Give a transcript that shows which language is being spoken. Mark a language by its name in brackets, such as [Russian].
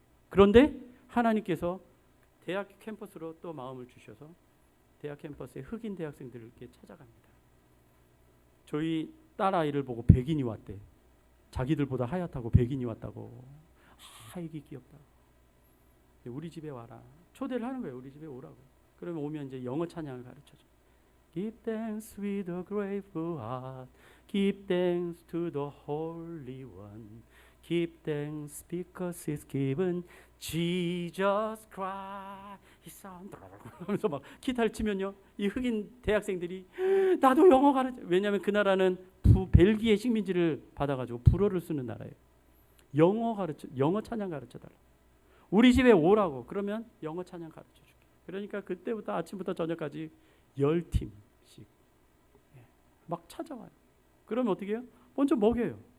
[Korean] 그런데 하나님께서 대학 캠퍼스로 또 마음을 주셔서 대학 캠퍼스에 흑인 대학생들을 이렇게 찾아갑니다. 저희 딸아이를 보고 백인이 왔대. 자기들보다 하얗다고 백인이 왔다고. 이게 귀엽다. 우리 집에 와라. 초대를 하는 거예요. 우리 집에 오라고. 그러면 오면 이제 영어 찬양을 가르쳐줘. [English] Give thanks with a grateful heart. Give thanks to the Holy One. Give thanks because He's given Jesus Christ. His Son. [Korean] 하면서 막 기타를 치면요, 이 흑인 대학생들이 나도 영어 가르쳐. 왜냐하면 그 나라는 벨기에 식민지를 받아가지고 불어를 쓰는 나라예요. 영어 찬양 가르쳐 달라. 우리 집에 오라고. 그러면 영어 찬양 가르쳐 줄게. 그러니까 그때부터 아침부터 저녁까지 10팀씩 막 찾아와요. 그러면 어떻게 해요? 먼저 먹여요.